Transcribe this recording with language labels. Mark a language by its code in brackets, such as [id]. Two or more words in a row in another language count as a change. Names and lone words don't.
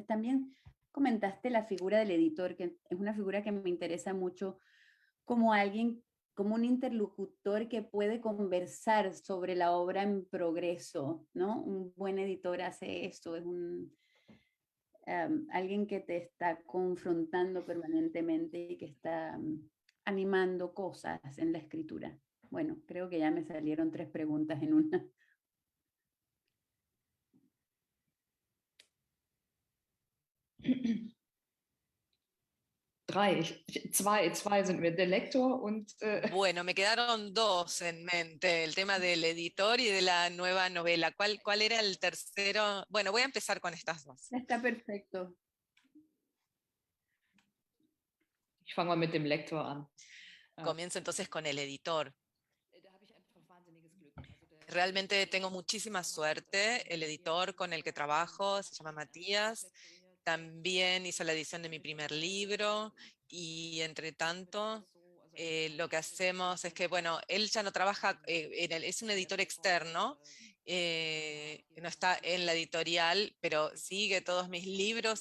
[es] También comentaste la figura del editor, que es una figura que me interesa mucho como alguien, como un interlocutor que puede conversar sobre la obra en progreso, ¿no? Un buen editor hace esto, es alguien que te está confrontando permanentemente y que está animando cosas en la escritura. Bueno, creo que ya me salieron 3 preguntas en una. [de] Zwei sind mir, der Lektor und... [es] Bueno, me quedaron 2 en mente, el tema del editor y de la nueva novela. ¿Cuál era el tercero? Bueno, voy a empezar con estas 2. Está perfecto. [de] Ich fange mal mit dem Lektor an. [es] Comienzo entonces con el editor. Realmente tengo muchísima suerte. El editor con el que trabajo se llama Matías. También hizo la edición de mi primer libro y entre tanto lo que hacemos es que, bueno, él ya no trabaja, es un editor externo, no está en la editorial, pero sigue todos mis libros.